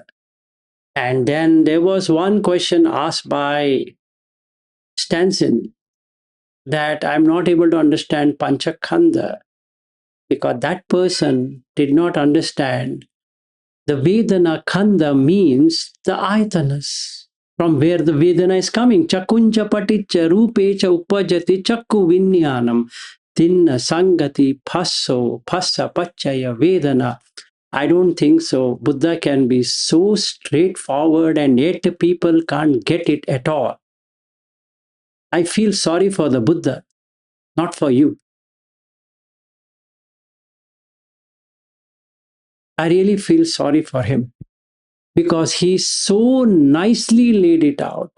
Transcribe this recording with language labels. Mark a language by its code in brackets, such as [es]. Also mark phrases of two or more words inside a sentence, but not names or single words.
[en] And then there was one question asked by Stanson that I'm not able to understand Panchakhanda because that person did not understand the [pi] Vedana Khanda [en] means the Ayatanas, from where the Vedana is coming. [pi] Chakuncha paticha rupecha upajati chakku vinyanam tinna sangati phasso phassa pachaya Vedana. [en] I don't think so. Buddha can be so straightforward and yet people can't get it at all. I feel sorry for the Buddha, not for you. I really feel sorry for him because he so nicely laid it out.